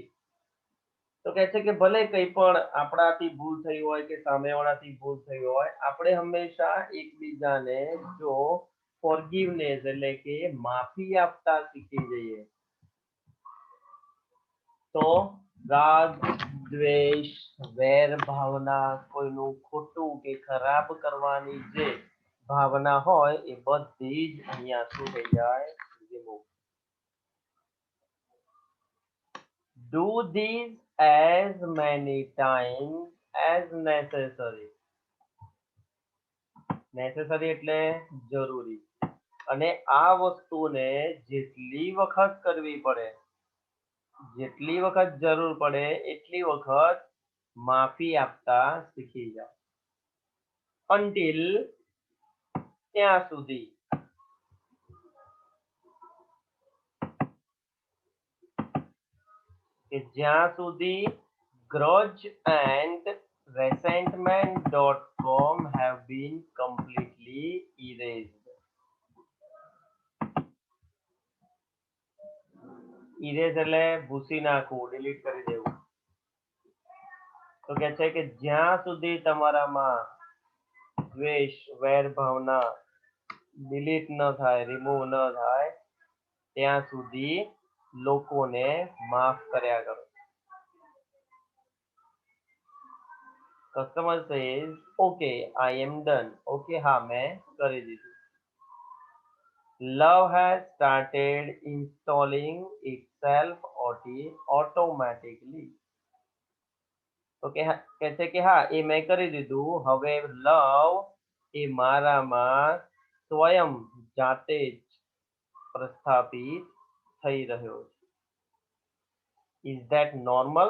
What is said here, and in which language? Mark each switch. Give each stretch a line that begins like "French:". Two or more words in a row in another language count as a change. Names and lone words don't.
Gujarati: તો કહે છે કે ભલે કંઈ પણ આપણાથી ભૂલ થઈ હોય કે સામેવાળાથી ભૂલ થઈ હોય, આપણે હંમેશા એકબીજાને જો forgiveness એટલે કે માફી આપતા શીખી જઈએ તો રાગ, દ્વેષ, વેર ભાવના, કોઈનું ખોટું કે ખરાબ કરવાની જે ભાવના હોય એ બધી જ અહીંયા શું થઈ જાય,
English: remove. Do this as many times as necessary.
Gujarati: Necessary એટલે જરૂરી. અને આ વસ્તુને જેટલી વખત કરવી પડે, જેટલી વખત જરૂર પડે એટલી વખત માફી આપતા શીખી જાઓ. until ત્યાં સુધી. કે જ્યાં સુધી
English: grudge and resentment.com have been completely erased.
Gujarati: erase એટલે ભૂસી નાખવું, ડિલીટ કરી દેવું. તો કે છે કે જ્યાં સુધી તમારામાં દ્વેષ, વેર ભાવના ડિલીટ ન થાય, રિમૂવ ન થાય ત્યાં સુધી લોકોને માફ કર્યા કરો.
English: customer says okay I am done.
Gujarati: ઓકે હા મેં કરી દીધું.
English: Love has started installing itself automatically.
Gujarati: તો કહે છે કે હા એ મેં કરી દીધું. હવે લવ એ મારામાં સ્વયં જાતે જ પ્રસ્થાપિત થઈ રહ્યો છે.
English: is that normal?